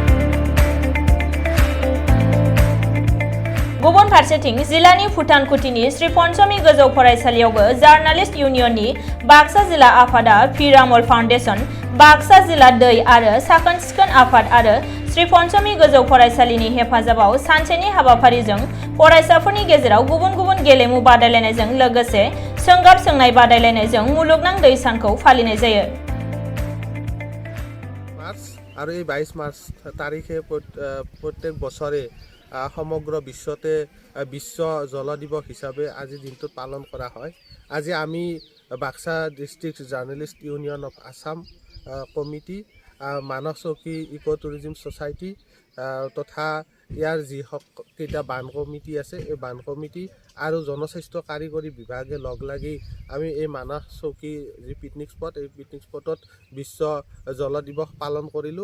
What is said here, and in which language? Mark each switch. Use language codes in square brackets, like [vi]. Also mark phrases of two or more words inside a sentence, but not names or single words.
[brx] गुबुन फारसेथिं जिल्लानि भुटानकुटीनि श्री पन्चमी गोजौ फरायसालियावबो जार्नालिस्ट इउनियननि बाक्सा जिल्ला आफादा पिरामल फाउन्डेसन, बाक्सा जिल्ला दै आरो साखोन सिखोन आफाद आरो श्री पन्चमी गोजौ फरायसालिनि हेफाजाबाव सानसेनि हाबाफारिजों फरायसाफोरनि गेजेराव गुबुन गुबुन गेलेमु बादायलायनायजों लोगोसे सोंगाब सोंनाय बादायलायनायजों मुलुगनां दै सानखौ फालिनाय जायो। [as] আৰু এই 22 মাৰ্চ তাৰিখে প্ৰত্যেক বছৰে সমগ্ৰ বিশ্বতে বিশ্ব জল দিৱস হিচাপে আজি দিনটোত পালন কৰা হয়। আজি আমি বাক্সা ডিষ্ট্ৰিক্ট জাৰ্নেলিষ্ট ইউনিয়ন অফ আসাম কমিটি, মানাসুখি ইক' টুৰিজম ছ'চাইটি তথা ইয়াৰ যিকেইটা বান কমিটি আছে, এই বান কমিটি আৰু জনস্বাস্থ্য কাৰিকৰী বিভাগে লগ লাগি আমি এই মানাসুখি যি [en] picnic spot, [as] এই [en] picnic spot [as] বিশ্ব জল দিৱস পালন কৰিলোঁ।